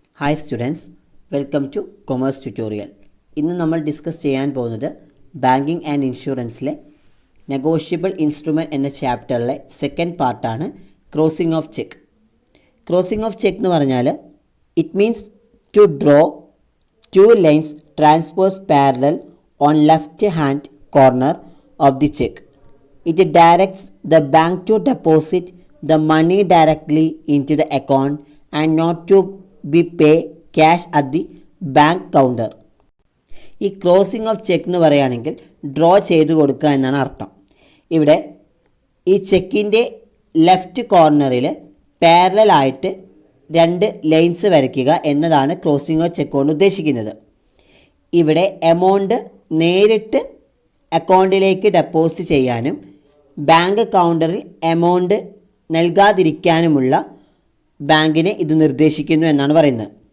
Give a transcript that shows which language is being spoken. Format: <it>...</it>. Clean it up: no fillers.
<en>Hi students, welcome to commerce tutorial.</en> <ml>ഇന്ന് നമ്മൾ discuss ചെയ്യാൻ പോകുന്നത് ബാങ്കിങ് ആൻഡ് ഇൻഷുറൻസിലെ നെഗോഷ്യബിൾ ഇൻസ്ട്രുമെൻറ്റ് എന്ന ചാപ്റ്ററിലെ സെക്കൻഡ് പാർട്ടാണ് crossing of cheque.</ml> <en>crossing of cheque</en> <ml>എന്ന് പറഞ്ഞാൽ</ml> <en>It means to draw two lines transverse parallel on left hand corner of the cheque. It directs the bank to deposit the money directly into the account and not to be pay cash at the bank counter.</en> <ml>ഈ crossing of cheque എന്ന് പറയുകയാണെങ്കിൽ draw ചെയ്ത് കൊടുക്കുക എന്നാണ് അർത്ഥം. ഇവിടെ ഈ ചെക്കിൻ്റെ left കോർണറിൽ പാരലലായിട്ട് രണ്ട് ലൈൻസ് വരയ്ക്കുക എന്നതാണ് ക്രോസിംഗ് ഓഫ് ചെക്ക് കൊണ്ട് ഉദ്ദേശിക്കുന്നത്. ഇവിടെ എമൗണ്ട് നേരിട്ട് അക്കൗണ്ടിലേക്ക് ഡെപ്പോസിറ്റ് ചെയ്യാനും ബാങ്ക് കൗണ്ടറിൽ എമൗണ്ട് നൽകാതിരിക്കാനുമുള്ള ബാങ്കിനെ ഇത് നിർദ്ദേശിക്കുന്നു എന്നാണ് പറയുന്നത്.</ml>